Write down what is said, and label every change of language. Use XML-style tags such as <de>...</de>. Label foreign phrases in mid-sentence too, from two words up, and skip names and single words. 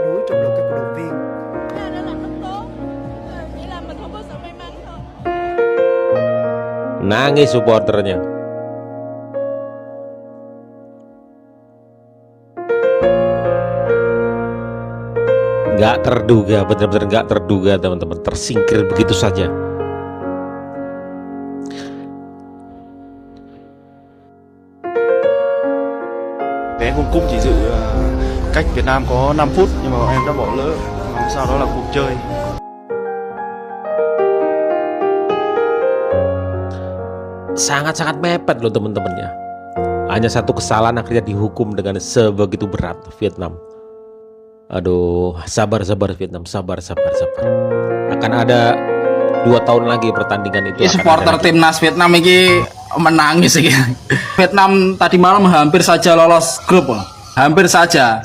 <id>Nangis supporternya. Nggak terduga, bener-bener nggak terduga teman-teman, tersingkir begitu saja.</id> <vi>Vé Hồng Kông chỉ dự cách Việt Nam có 5 phút nhưng mà bọn em đã bỏ lỡ. Sau đó là cuộc chơi.</vi> <id>sangat-sangat mepet loh teman-teman ya. Hanya satu kesalahan akhirnya dihukum dengan sebegitu berat Vietnam. Aduh, sabar Vietnam, sabar. Akan ada 2 tahun lagi pertandingan itu. Supporter timnas Vietnam ini menangis ini. Vietnam tadi malam hampir saja lolos grup, hampir saja.</id>